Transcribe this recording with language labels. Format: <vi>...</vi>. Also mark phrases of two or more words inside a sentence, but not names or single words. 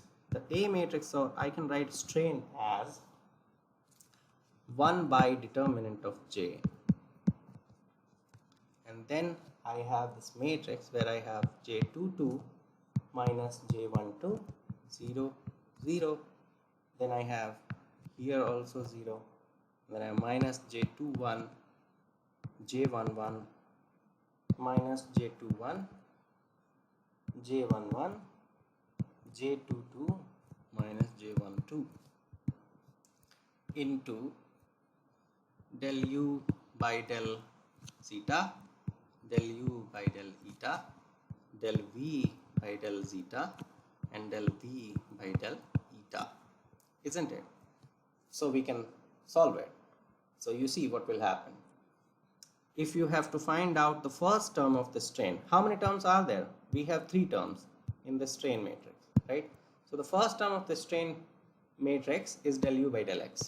<en>The A matrix, or I can write strain as 1 by determinant of j, and then I have this matrix where I have j22 minus j12 0 0, then I have here also 0, then I have minus j21 j11 minus j21 j11 j22 minus j12, into del u by del zeta, del u by del eta, del v by del zeta, and del v by del eta, isn't it? So we can solve it. So you see what will happen. If you have to find out the first term of the strain, how many terms are there? We have 3 terms in the strain matrix, right? So the first term of the strain matrix is del u by del x.</en>